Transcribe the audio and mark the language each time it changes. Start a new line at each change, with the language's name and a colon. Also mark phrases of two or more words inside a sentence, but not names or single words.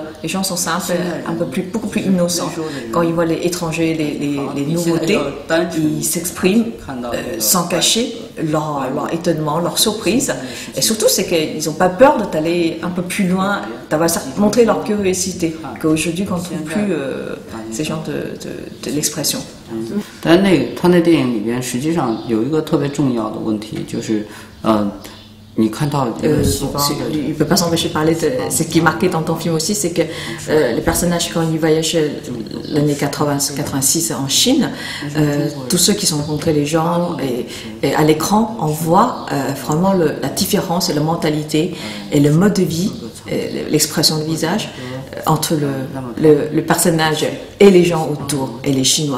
French: Les gens sont simples, beaucoup plus innocents. Quand ils voient les étrangers, les nouveautés, ils s'expriment sans cacher leur étonnement, leur surprise. Et surtout, c'est qu'ils n'ont pas peur d'aller un peu plus loin, d'avoir montré leur curiosité. Qu'aujourd'hui, on ne trouve plus ces genres de l'expression.
Chinese: 但他那电影里边，实际上有一个特别重要的问题，就是你看到
French: il ne peut pas s'empêcher de parler de ce qui est marqué dans ton film aussi, c'est que les personnages, quand ils voyageaient l'année 86 en Chine, tous ceux qui sont rencontrés les gens et à l'écran, on voit vraiment la différence et la mentalité et le mode de vie, l'expression de visage entre le personnage et les gens autour, et les Chinois.